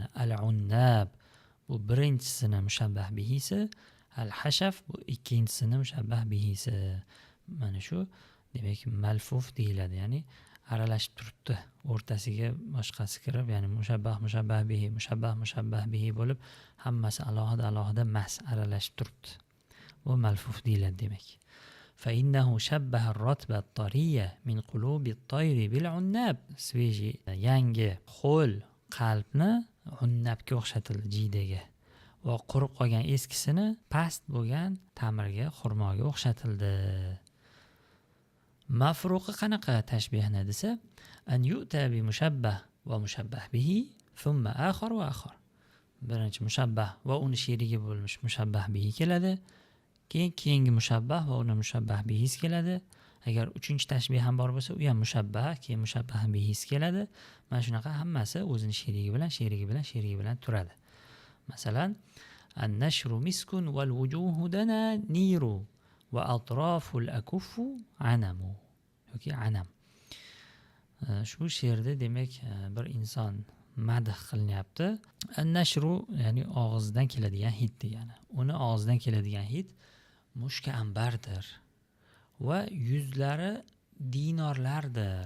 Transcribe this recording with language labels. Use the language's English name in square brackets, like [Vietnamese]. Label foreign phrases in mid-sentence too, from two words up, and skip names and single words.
[Uzbek] Al-unnab bu birinchisini mushabbah bihisi, al-hashaf bu ikkinchisini mushabbah bihisi. Mana shu demak malfuf deyiladi, ya'ni aralashib turibdi. O'rtasiga boshqasi kirib, ya'ni mushabbah bihi bo'lib hammasi alohida mas aralashib turibdi. Bu malfuf deyiladi demak. [Arabic] فإنه شبه الرطب الطرية من قلوب الطير بالعناب. [Uzbek] Sveji yangi ho'l qalbni unnabga o'xshatildi, jiydaga. Va qurib qolgan eskisini past bo'lgan tamirga, xurmoga o'xshatildi. Mafruqi qanaqa tashbihni desa, [Arabic] أن يؤتى بمشبه ومشبه به ثم آخر وآخر. [Uzbek] Birinchi mushabbah va uni sherigi bo'lmish mushabbah bihi keladi. Keyingi mushabbah va uni mushabbah bihis keladi. Agar uchinchi tashbih ham bor bo'lsa, u ham mushabbah, keyin mushabbah bihis keladi. Mana shunaqa hammasi o'zini sherigi bilan turadi. Masalan, [Arabic] النشر مسك والوجوه دنانير وأطراف الأكف عنم. [Uzbek] Yoki anam. Shu she'rda demak bir inson madh qilinyapti. An-nashru ya'ni og'izdan keladigan hid degani. Uni og'izdan keladigan hid mushka ambardir va yuzlari dinorlardir.